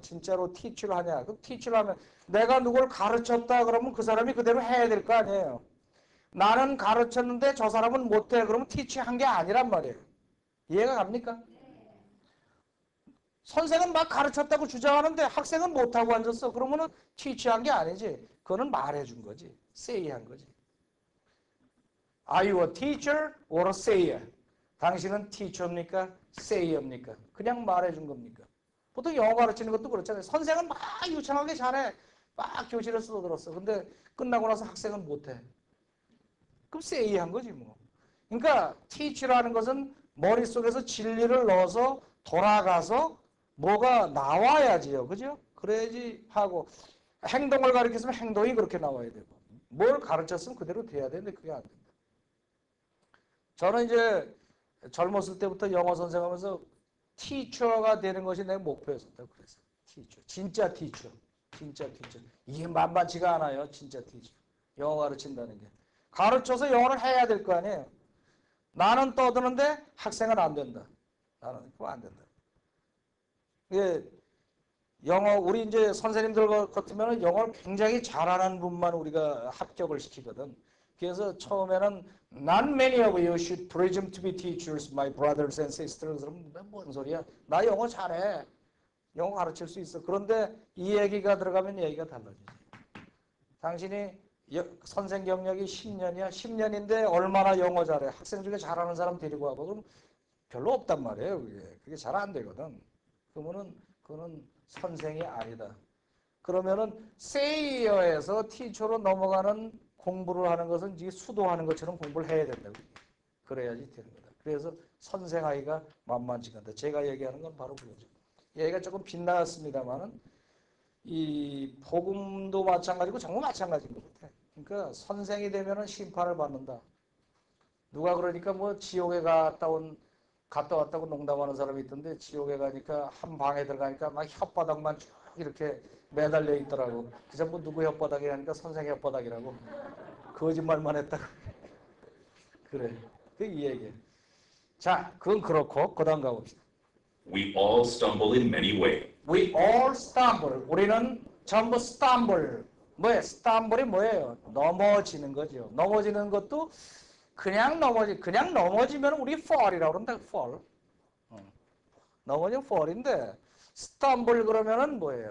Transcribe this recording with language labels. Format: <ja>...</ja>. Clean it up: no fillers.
<ko>진짜로 teach를 하냐? 그럼 teach를 하면 내가 누굴 가르쳤다 그러면 그 사람이 그대로 해야 될 거 아니에요. 나는 가르쳤는데 저 사람은 못해. 그러면 teach 한 게 아니란 말이에요. 이해가 갑니까? 선생은 막 가르쳤다고 주장하는데 학생은 못하고 앉았어. 그러면은 teach한 게 아니지. 그거는 말해준 거지. say한 거지.</ko> <en>Are you a teacher or a sayer?</en> <ko>당신은 teacher입니까? sayer입니까? 그냥 말해준 겁니까? 보통 영어 가르치는 것도 그렇잖아요. 선생은 막 유창하게 잘해. 막 교실에서 떠들었어. 근데 끝나고 나서 학생은 못해. 그럼 say한 거지 뭐. 그러니까 teach라는 것은 머릿속에서 진리를 넣어서 돌아가서 뭐가 나와야지요. 그죠? 그래야지 하고 행동을 가르쳤으면 행동이 그렇게 나와야 되고 뭘 가르쳤으면 그대로 돼야 되는데 그게 안 된다. 저는 이제 젊었을 때부터 영어 선생하면서 티처가 되는 것이 내 목표였었다고 그랬어요. 티처. 진짜 티처. 진짜 티처. 이게 만만치가 않아요. 진짜 티처. 영어 가르친다는 게. 가르쳐서 영어를 해야 될 거 아니에요. 나는 떠드는데 학생은 안 된다. 나는 그거 안 된다. 이게 영어 우리 이제 선생님들 같으면 영어를 굉장히 잘하는 분만 우리가 합격을 시키거든. 그래서 처음에는</ko> <en>Not many of you should presume to be teachers, my brothers and sisters.</en> <ko>그러면 뭔 소리야? 나 영어 잘해. 영어 가르칠 수 있어. 그런데 이 얘기가 들어가면 얘기가 달라지지. 당신이 선생 경력이 10년이야. 10년인데 얼마나 영어 잘해. 학생 중에 잘하는 사람 데리고 와봐. 그럼 별로 없단 말이에요. 그게 잘 안 되거든. 그러면은 그거는 선생이 아니다. 그러면은 세이어에서 티처로 넘어가는 공부를 하는 것은 이제 수도하는 것처럼 공부를 해야 된다고. 그래야지 되는 거다. 그래서 선생하기가 만만치가 않다. 제가 얘기하는 건 바로 그거죠. 얘가 조금 빗나갔습니다만은 이 복음도 마찬가지고 정말 마찬가지인 것 같아. 그러니까 선생이 되면은 심판을 받는다. 누가 그러니까 뭐 지옥에 갔다 왔다고 농담하는 사람이 있던데 지옥에 가니까 한 방에 들어가니까 막 혓바닥만 쭉 이렇게 매달려 있더라고. 그 전부 누구 혓바닥이라니까 선생의 혓바닥이라고. 거짓말만 했다고. 그래. 이 얘기야. 자, 그건 그렇고 그 다음 가봅시다.</ko> <en>We all stumble in many ways. We all stumble.</en> <ko>우리는 전부 stumble. 뭐예요? stumble이 뭐예요? 넘어지는 거죠. 넘어지는 것도 그냥 넘어지면 우리 fall이라고 그런다.</ko> <en>fall.</en> <ko>넘어지면 fall인데 stumble 그러면은 뭐예요?</ko>